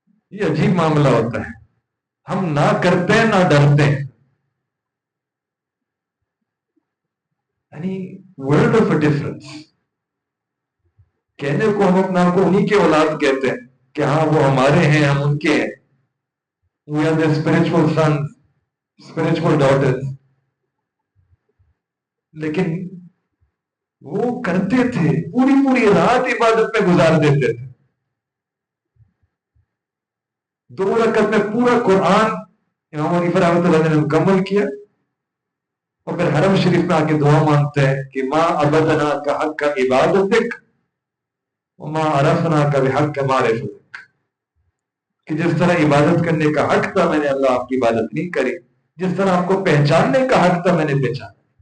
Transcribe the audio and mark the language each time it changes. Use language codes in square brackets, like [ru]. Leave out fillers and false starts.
[ur] یہ عجیب معاملہ ہوتا ہے، ہم نہ کرتے ہیں نہ ڈرتے ہیں. یعنی [en] World of a difference. [ur] کہنے کو ہم اپنا کو انہی کے اولاد کہتے ہیں کہ ہاں وہ ہمارے ہیں ہم ان کے ہیں. [en] We are the spiritual sons, spiritual daughters. [ur] لیکن وہ کرتے تھے، پوری پوری رات عبادت میں گزار دیتے تھے. 2 رکعت میں پورا قرآن امام حنیفہ رحمۃ اللہ نے مکمل کیا اور پھر حرم شریف میں آ کے دعا مانگتے ہیں کہ [ar] ماں عبدنا کا حق کا عبادتک وما عرفنا کا بحق کا معرفتک، [ur] کہ جس طرح عبادت کرنے کا حق تھا میں نے اللہ آپ کی عبادت نہیں کری، جس طرح آپ کو پہچاننے کا حق تھا میں نے پہچانا.